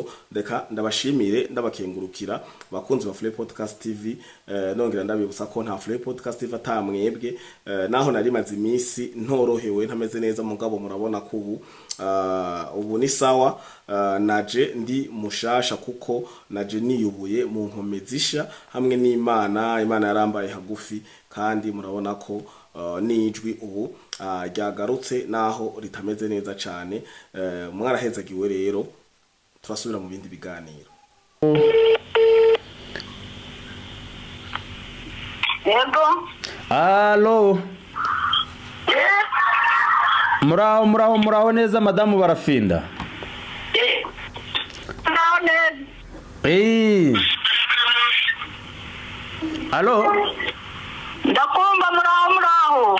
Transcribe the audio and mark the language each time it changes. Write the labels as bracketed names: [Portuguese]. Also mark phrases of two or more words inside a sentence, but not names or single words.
[Rundi] reka ndabashimire ndabakengurukira bakunzi ba Free Podcast TV, nongera ndabibutsa ko nta Free Podcast TV atamwebwe, naho nari maze imisi ntorohewe ntameze neza, mugabo murabona ko ubu ni sawa, naje ndi mushasha kuko naje niyubuye mu nkomezisha hamwe n'Imana yarambaye hagufi, kandi murabona ko nijwi ubu ryagarutse naho ritameze neza cyane. Mwarahezagiwe rero, turasubira mu bindi biganiro. Yego. Allo. Muraho neza madamu Barafinda? Muraho neza. Allo. Ndakumva muraho.